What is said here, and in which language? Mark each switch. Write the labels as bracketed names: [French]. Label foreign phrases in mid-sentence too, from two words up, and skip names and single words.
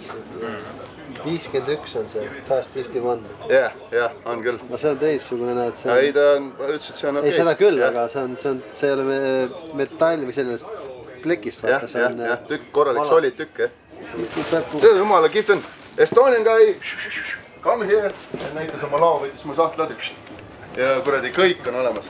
[Estonian] 51 on see, Fast 51. Jah, on küll. No see on teistsugune, näed see on... Ei, ta ütles, et see on okei. Ei, seda küll, aga see ei ole metall või sellest plekist. Jah, tükk, korralik solid tükk, jah. Jumala, kihvt on. [English] Estonian guy, come here. [Estonian] Näitas oma lao, võitis mu sahtla. Ja kuradi, kõik on olemas.